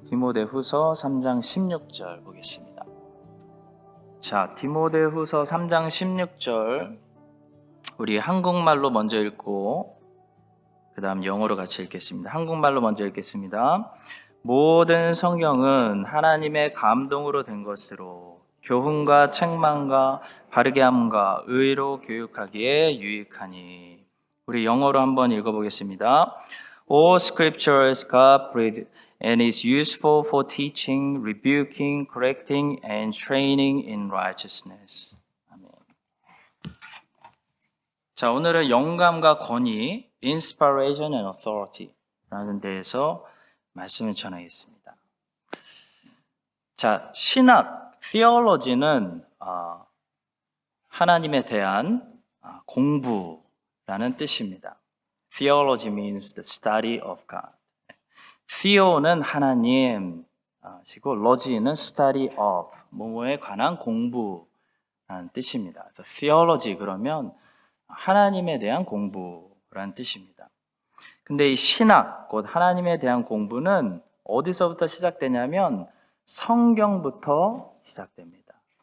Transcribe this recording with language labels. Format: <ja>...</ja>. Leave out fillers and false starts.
<ko>디모데후서 3장 16절 보겠습니다. 자, 디모데후서 3장 16절 우리 한국말로 먼저 읽고 그 다음 영어로 같이 읽겠습니다. 한국말로 먼저 읽겠습니다. 모든 성경은 하나님의 감동으로 된 것으로 교훈과 책망과 바르게 함과 의로 교육하기에 유익하니. 우리 영어로 한번 읽어보겠습니다.</ko> <en>All scripture is God-breathed and is useful for teaching, rebuking, correcting, and training in righteousness.</en> <ko>아멘. 자, 오늘은 영감과 권위,</ko> <en>inspiration and authority</en> <ko>라는 데에서 말씀을 전하겠습니다. 자, 신학, theology는 하나님에 대한 공부라는 뜻입니다.</ko> <en>Theology means the study of God.</en> <ko>Theo는 하나님, 시고 logy는</ko> <en>study of,</en> <ko>뭐뭐에 관한 공부라는 뜻입니다. Theology 그러면 하나님에 대한 공부라는 뜻입니다. 근데 이 신학, 곧 하나님에 대한 공부는 어디서부터 시작되냐면 성경부터 시작됩니다.</ko>